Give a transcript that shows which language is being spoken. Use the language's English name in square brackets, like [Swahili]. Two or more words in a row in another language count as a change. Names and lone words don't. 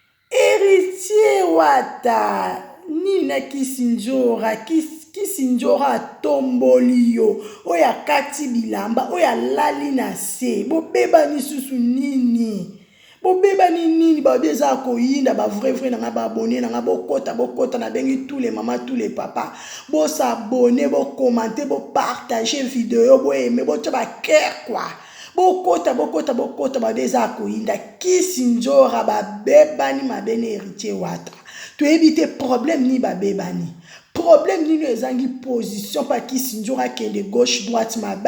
[Lingala] Héritier wata, nini na Kiss Njora? Kiss, Kiss Njora atomboli yo, oyo akati bilamba, oyo alali na se. Bobebani susu nini? Bobebani nini? Bato eza koyinda, ba vrai, vrai, nanga, ba abonné nanga, bokota, bokota, na bengi [French] tous les mamans, tous les papas. [Lingala] Bosabone, bokomante, bopartage video, boyeme, botya ba cœur, quoi. Bokota, bokota, bokota, bato eza koyinda. Kiss Njora, babebani mabe na héritier wata. Toyebi te problème ni babebani. Problème nini ezangi position pa Kiss Njora kende [French] gauche droite [Lingala] mabe.